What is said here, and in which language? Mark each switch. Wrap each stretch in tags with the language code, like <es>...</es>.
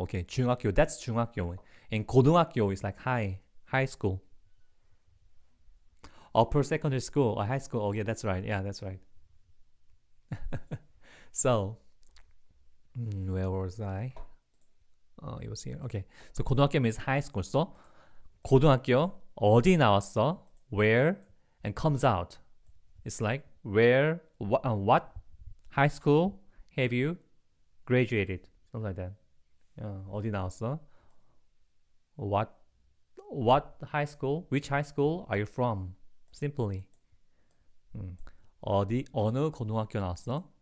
<en>Okay, 중학교, that's 중학교. And 고등학교 is like high school. Upper secondary school or high school. Oh yeah, that's right. Yeah, that's right. So, where was I? Oh, it was here. Okay. So 고등학교 means high school.</en> <ko>So 고등학교 어디 나왔어?</ko> <en>Where and comes out. It's like where what high school have you graduated? Something like that.</en> <ko>어디 나왔어?</ko> <en>What high school? Which high school are you from? Simply.</en> <ko>어느 고등학교 나왔어?</ko>